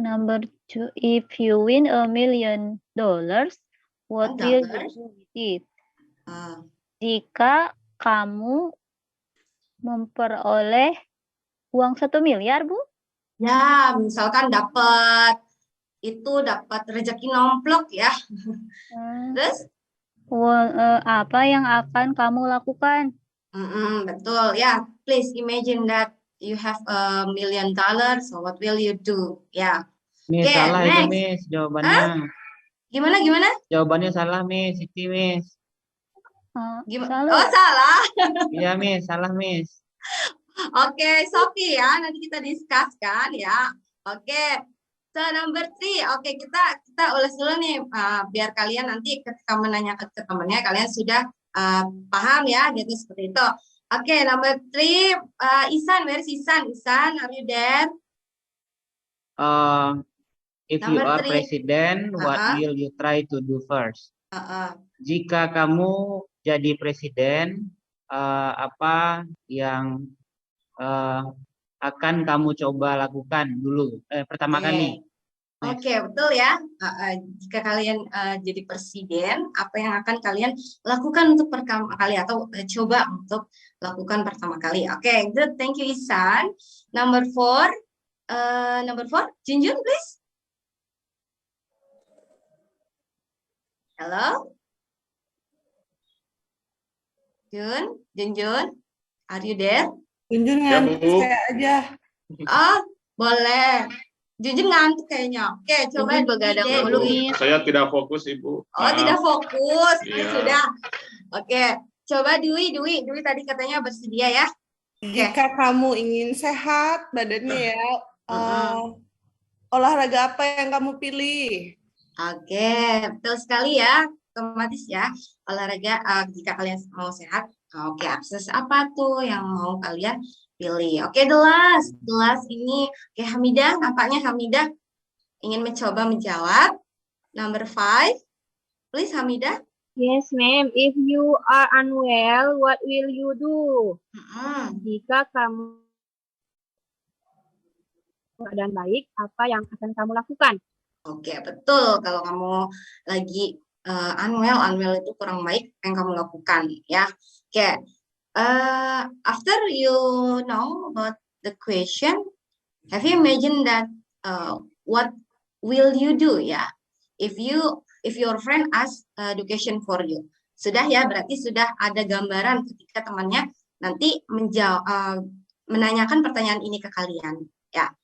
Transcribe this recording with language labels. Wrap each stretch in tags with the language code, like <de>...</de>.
<en>Number 2, if you win $1 million, what will you do with it?</en> <id>Jika kamu memperoleh uang 1 miliar, Bu? Ya, misalkan dapat rezeki nomplok ya. Terus? Apa yang akan kamu lakukan? Betul ya.</id> <en>Please imagine that you have $1 million. So what will you do? Ya.</en> <id>Miss, salah itu Miss jawabannya. Gimana? Jawabannya salah Miss, Siti Miss. Salah. Oh salah. Iya Miss, salah Miss. Oke, Sophie ya. Nanti kita discuss kan ya. Oke. So number 3. Oke, kita ulas dulu nih biar kalian nanti ketika menanyakan ke temannya kalian sudah paham ya gitu seperti itu.</id> <en>Oke, number 3. Isan, where is Isan? Isan, are you there? If you are president, what will you try to do first?</en> <id>Jika kamu jadi presiden, apa yang akan kamu coba lakukan dulu pertama kali? Oke, betul ya. Jika kalian jadi presiden, apa yang akan kalian lakukan untuk pertama kali atau coba untuk lakukan pertama kali?</id> <en>Oke, good. Thank you, Isan. Number 4, Junjun, please. Hello, Junjun, are you there?</en> <id>Junjun ngantuk saya aja. Oh, boleh. Junjun ngantuk kayaknya. Oke, coba Junjun begadang Dede. mulu, Ibu, Miss. saya tidak fokus, Ibu. Oh, Maaf. tidak fokus. Iya. Sudah. Oke, coba Dwi tadi katanya bersedia ya. Jika kamu ingin sehat badannya ya, olahraga apa yang kamu pilih? Oke, betul sekali ya, otomatis ya. Olahraga jika kalian mau sehat, oke, akses apa tuh yang mau kalian pilih? Oke, the last ini, oke Hamidah, nampaknya Hamidah ingin mencoba menjawab.</id> <en>Number 5, please Hamidah. Yes, ma'am. If you are unwell, what will you do?</en> <id>Jika kamu keadaan baik, apa yang akan kamu lakukan? Oke, betul. Kalau kamu lagi unwell itu kurang baik, yang kamu lakukan ya.</id> <en>Oke, after you know about the question, have you imagined that what will you do ya?</en> <id>If your friend ask the question for you, sudah ya, berarti sudah ada gambaran ketika temannya nanti menanyakan pertanyaan ini ke kalian ya.</id>